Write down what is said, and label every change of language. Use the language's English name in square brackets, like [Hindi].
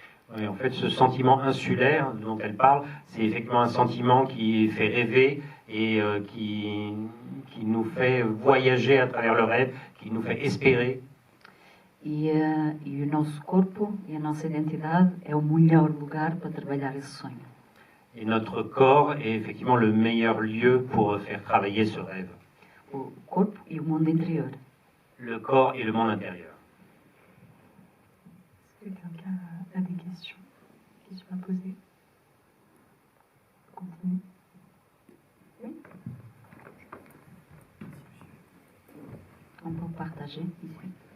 [French] Oui, en fait, ce sentiment insulaire dont elle parle, c'est effectivement un sentiment qui fait rêver et qui nous fait voyager à travers le rêve, qui nous fait espérer. [Portuguese] E o nosso corpo e a nossa identidade é o melhor lugar para trabalhar esse sonho. [French] Et notre corps est effectivement le meilleur lieu pour faire travailler ce rêve. [Portuguese] O corpo e o mundo interior. [French] Le corps et le monde intérieur. Est-ce que quelqu'un a des questions à poser? Continue. Oui. partager ici.